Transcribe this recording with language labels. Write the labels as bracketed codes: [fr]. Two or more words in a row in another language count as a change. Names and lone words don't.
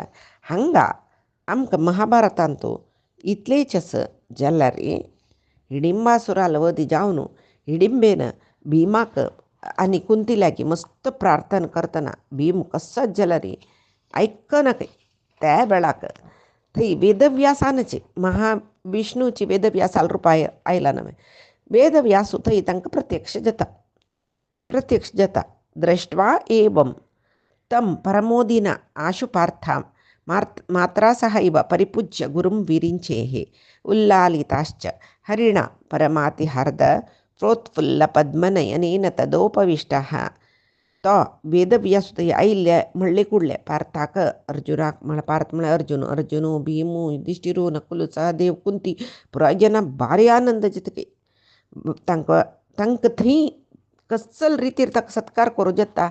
[kok] हांगा आमकां महाभारतांतू इतलेच जाल्यार हिडिंबासुराल वध जावन हिडिंबेन भिमाक आनी कुंती लागीं मस्त प्रार्थना करतना भीम कसोच जाल्यार आयकना काय. त्या वेळाक थंय वेदव्यासानचे महाविष्णूची वेदव्यासाल रूप आयला नवे. वेदव्यासू थंय तांकां प्रत्यक्ष जाता. [sa] दृष्ट्वा एवं तं परमोदिना आशु पार्थां मात्रा सहैव परिपूज्य गुरुं विरिञ्चेः उल्लालिताश्च हरिणा परमातिहार्द प्रोत्फुल्लपद्मनयनेन तदोपविष्टः. [kok] तो वेदव्यासुतय आयिल्ले म्हणले कुडले पार्थाक अर्जुनाक म्हळ्यार पार्थ म्हळ्यार अर्जुन भीमू युधिष्ठिरू नकुल सहदेव कुंती पुराय जना भारी आनंद जितके तांकां थंय कसल रितीर ताका सत्कार करूं जाता.